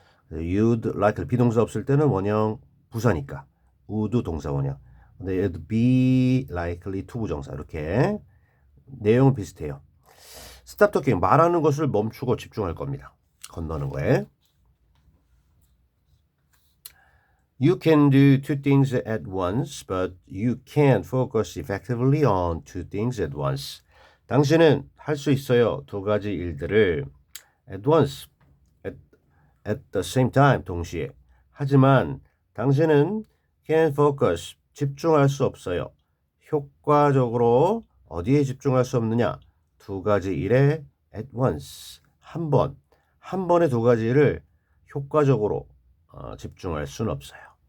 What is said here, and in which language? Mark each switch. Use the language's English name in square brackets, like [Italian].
[English] you'd likely [Korean] 비동사 없을 때는 원형 부사니까 would 동사 원형. 근데 [English] you'd be likely [Korean] 투부정사 이렇게 내용은 비슷해요. [English] stop talking [Korean] 말하는 것을 멈추고 집중할 겁니다. 건너는 거에. [English] You can do two things at once, but you can't focus effectively on two things at once. [Korean] 당신은 할 수 있어요. 두 가지 일들을 [English] at once, at the same time, [Korean] 동시에. 하지만 당신은 [English] can't focus, [Korean] 집중할 수 없어요. 효과적으로 어디에 집중할 수 없느냐? 두 가지 일에 [English] at once, [Korean] 한 번에 두 가지 일을 효과적으로 집중할 수는 없어요.